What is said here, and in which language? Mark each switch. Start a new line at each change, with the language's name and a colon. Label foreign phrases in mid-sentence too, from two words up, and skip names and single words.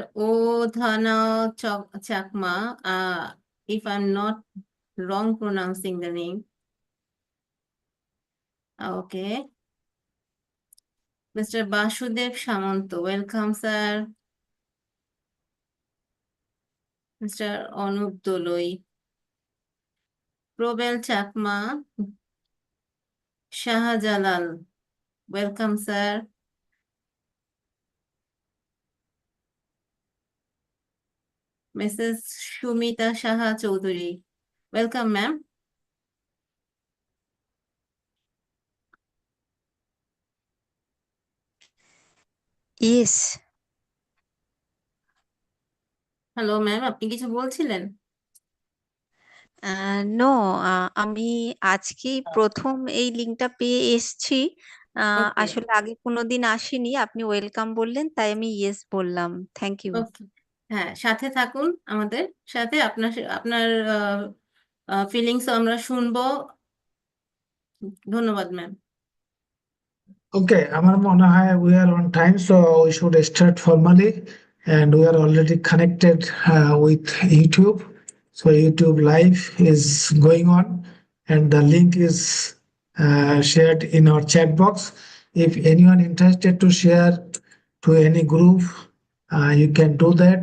English: Odhana Chakma, if I'm not wrong pronouncing the name. Okay. Mr. Basudev Shamanto, welcome, sir. Mr. Anup Doloi. Probel Chakma, Shahajalal, welcome, sir. Mrs. Shumita Shaha Chaudhuri, welcome, ma'am. Yes. Hello ma'am,
Bangla: আপনি কিছু বলছিলেন? নো, আমি আজকেই প্রথম এই লিঙ্কটা পেয়ে এসছি।
English: Okay.
Bangla: আসলে আগে কোনোদিন আসেনি। আপনি ওয়েলকাম বললেন, তাই আমি ইয়েস বললাম।
English: Thank you. Okay.
Bangla: হ্যাঁ, সাথে থাকুন আমাদের সাথে, আপনার ফিলিংসও আমরা শুনবো। ধন্যবাদ ম্যাম।
English: Okay,
Bangla: আমার মনে হয়
English: we are on time, so we should start formally, and we are already connected with YouTube. So YouTube live is going on, and the link is shared in our chat box. If anyone interested to share to any group, you can do that.